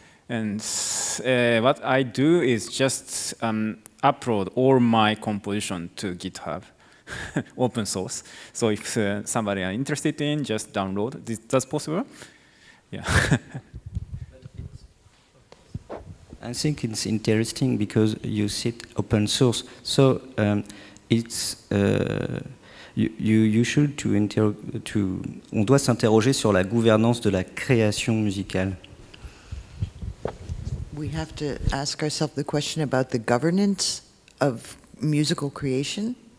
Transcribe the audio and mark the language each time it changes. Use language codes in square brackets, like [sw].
[en] And what I do is just upload all my composition to GitHub, open source. So if somebody are interested in, just download. That's possible. Yeah. I think it's interesting because you said open source. So it's you should [fr] on doit s'interroger sur la gouvernance de la création musicale. [en] We have to ask ourselves the question about the governance of musical creation.